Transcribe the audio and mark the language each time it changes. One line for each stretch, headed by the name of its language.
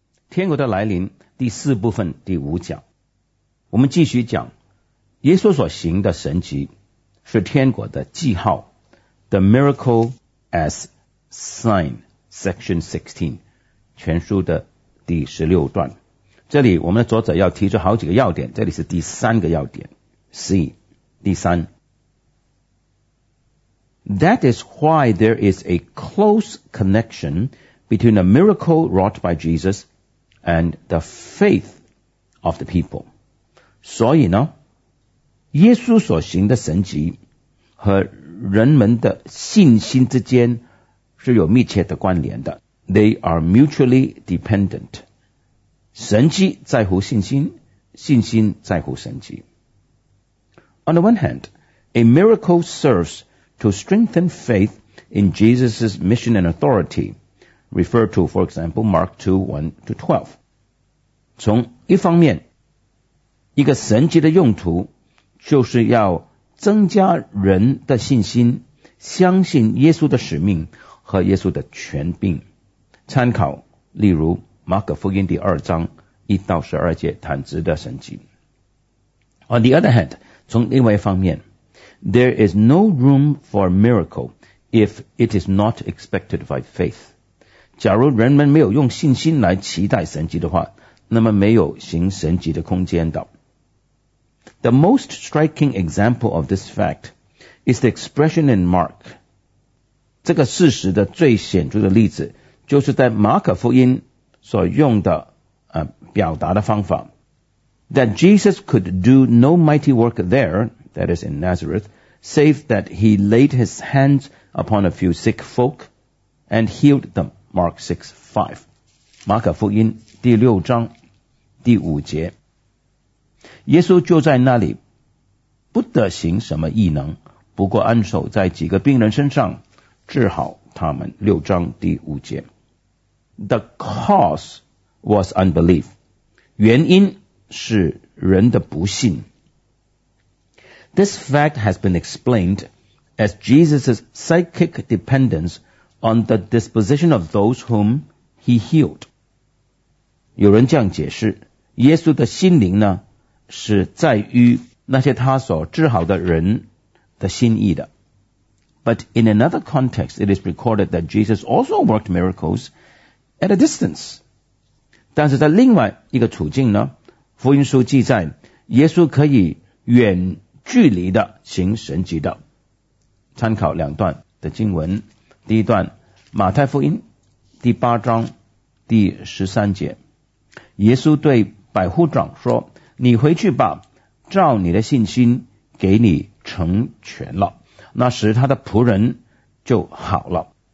Chinese: 天国的来临第四部分第五讲。我们继续讲耶稣所行的神迹是天国的记号。
English: The Miracle as Sign, Section 16,
Chinese: 全书的第16段。这里我们的作者要提出好几个要点，这里是第三个要点。 C, 第三。
English: That is why there is a close connection between the miracle wrought by Jesus and the faith of the people.
Chinese: 所以呢，耶稣所行的神迹和人们的信心之间是有密切的关联的。
English: They are mutually dependent.
Chinese: 神迹在乎信心，信心在乎神迹。
English: On the one hand, a miracle serves to strengthen faith in Jesus' mission and authority, refer to, for example, Mark 2:1-12.
Chinese: 从一方面，一个神迹的用途就是要增加人的信心，相信耶稣的使命和耶稣的权柄。参考，例如马可福音第二章1-12坦直的神迹。
English: On the other hand,
Chinese: 从另外一方面，
English: There is no room for miracle if it is not expected by faith.
Chinese: 假如人们没有用信心来期待神迹的话，那么没有行神迹的空间的。
English: The most striking example of this fact is the expression in Mark.
Chinese: 这个事实的最显著的例子就是在马可福音所用的表达的方法。
English: That Jesus could do no mighty work there,that is in Nazareth, save that he laid his hands upon a few sick folk and healed them, Mark 6:5.
Chinese: 马可福音第六章第五节。耶稣就在那里不得行什么异能，不过按手在几个病人身上治好他们，六章第五节。
English: The cause was unbelief.
Chinese: 原因是人的不信。
English: This fact has been explained as Jesus' psychic dependence on the disposition of those whom he healed.
Chinese: 有人这样解释，耶稣的心灵呢，是在于那些他所治好的人的心意的。
English: But in another context, it is recorded that Jesus also worked miracles at a distance.
Chinese: 但是在另外一个处境呢，福音书记载，耶稣可以远距离的行神迹的。参考两段的经文，第一段马太福音第八章第十三节，耶稣对百户长说，你回去吧，照你的信心给你成全了，那时他的仆人就好了。